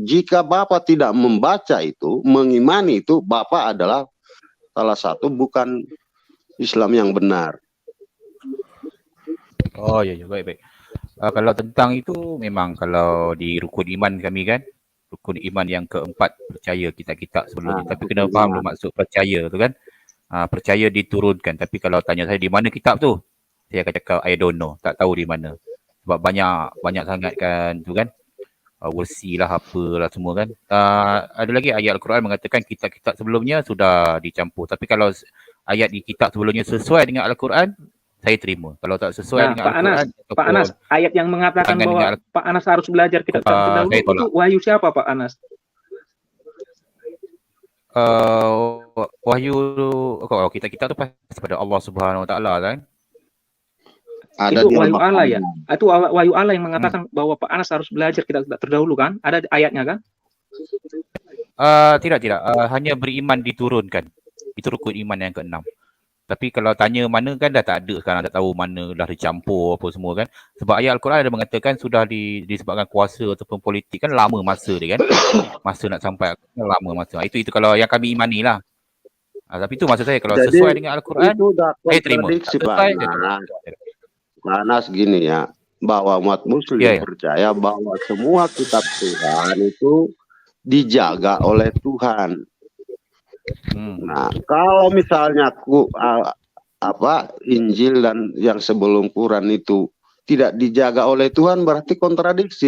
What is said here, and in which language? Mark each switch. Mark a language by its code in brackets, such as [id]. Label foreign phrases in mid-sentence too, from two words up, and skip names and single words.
[id] Jika Bapak tidak membaca itu, mengimani itu, Bapak adalah salah satu bukan Islam yang benar. [ms] Oh ya, baik. Kalau tentang itu memang kalau di rukun iman kami kan, rukun iman yang keempat percaya kitab-kitab sebelumnya. Tapi kena faham dulu maksud percaya tu kan. Percaya diturunkan. Tapi kalau tanya saya di mana kitab tu, saya akan cakap [en] I don't know, [ms] tak tahu di mana. Sebab banyak sangat kan tu kan. Versi lah apalah semua kan. Ada lagi ayat Al-Quran mengatakan kitab-kitab sebelumnya sudah dicampur. Tapi kalau ayat di kitab sebelumnya sesuai dengan Al-Quran, saya terima. Kalau tak sesuai dengan Al-Quran, [id] Pak Anas, ayat yang mengatakan bahwa Pak Anas harus belajar kitab terdahulu itu wahyu siapa Pak Anas? [ms] Wahyu kalau kita tu pasti pada [ar] الله سبحانه وتعالى [ms] kan. [id] Itu wahyu Allah ya. Itu wahyu Allah yang mengatakan bahwa Pak Anas harus belajar kitab terdahulu kan? Ada ayatnya kan? [ms] Tidak. Hanya beriman diturunkan. Itu rukun iman yang ke-6. Tapi kalau tanya mana kan dah tak ada sekarang, tak tahu mana dah dicampur apa semua kan. Sebab ayat Al-Quran ada mengatakan sudah disebabkan kuasa ataupun politik kan lama masa dia kan. Masa nak sampai lama masa. Itu kalau yang kami imani lah. Tapi itu maksud saya kalau jadi, sesuai dengan Al-Quran, saya terima. [id] Panas gini ya, bahwa umat muslim percaya bahwa semua kitab Tuhan itu dijaga oleh Tuhan. Nah, kalau misalnya Injil dan yang sebelum Quran itu tidak dijaga oleh Tuhan, berarti kontradiksi.